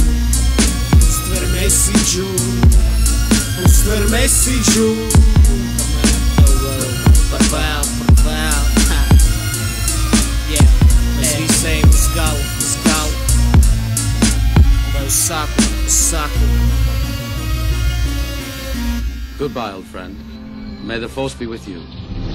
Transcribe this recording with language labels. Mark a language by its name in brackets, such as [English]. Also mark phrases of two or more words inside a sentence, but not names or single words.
[Latvian] Uztver mesiģu. Uztver mesiģu. Par vēl. Mēs visi ejam uz galu. Vai uz sākumu. [English] Goodbye, old friend. May the force be with you.